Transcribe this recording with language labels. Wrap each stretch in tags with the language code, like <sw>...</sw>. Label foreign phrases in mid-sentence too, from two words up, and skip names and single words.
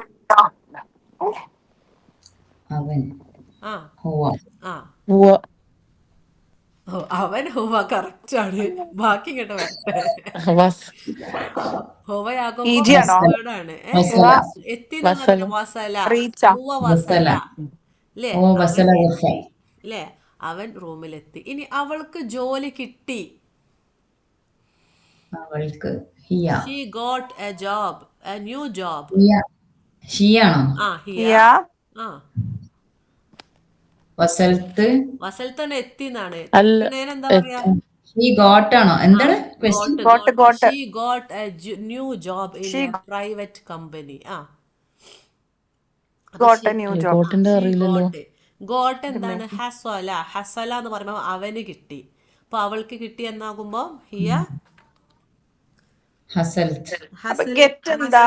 <ar>أبن</ar> <ml>ആ</ml> <ar>هو</ar> <ml>ആ ഉവ്വ. ഓ, അവൻ ഹുവ കറക്റ്റ് ആണ്. ബാക്കി ഇങ്ങോട്ട് വരട്ടെ.</ml> <ar>വസ്</ar> <ml>ഹുവയാകുമ്പോ ഈജി ആണോ? വേർഡാണ്.</ml> <ar>وصل</ar> <ml>എത്തി എന്ന്</ml> <ar>വസല.</ar> <ml>പറഞ്ഞ വസല, റീച്ച</ml> <ar>هو وصل, وصل</ar> <ml>അല്ലേ?</ml> <ar>هو</ar> <ml>അവൻ</ml> <ar>وصل غرفة.</ar> <ml>എത്തി, അല്ലേ? അവൻ റൂമിലെത്തി. ഇനി അവൾക്ക് ജോലി കിട്ടി. അവൾക്ക് هي</ml> <en>She got a job, a new job.</en> <ml>هي ഷിയാണോ?</ml> <ar>ഹിയ. ഹിയ</ar> <ml>ആ</ml> <ar>വസൽത്ത്</ar> <ml>വസൽത്തന്നെ എത്തി എന്നാണ്. അല്ല. എത്തിക്കണേന് എന്താ പറയാ? ഷീ ഗോട്ടാണോ? എന്താണ് ക്വസ്റ്റ്യൻ?</ml> <en>ഗോട്ട്, ഗോട്ട് she got a new job in ഷീ എ private company. അപ്പൊ ഗോട്ട് ഷീ a new job</en> <ml>ഗോട്ടിന്റെ അറിയില്ലല്ലോ. ഗോട്ട് എന്താണ്? ഹസ്വല. ഹസ്വല എന്ന് പറയുമ്പോൾ അവന് കിട്ടി. അപ്പൊ അവൾക്ക് കിട്ടി എന്നാകുമ്പോ ഹിയ</ml> <ar>ഹസൽത്ത്.</ar> <ml>അപ്പൊ ഗെറ്റ് എന്താ?</ml>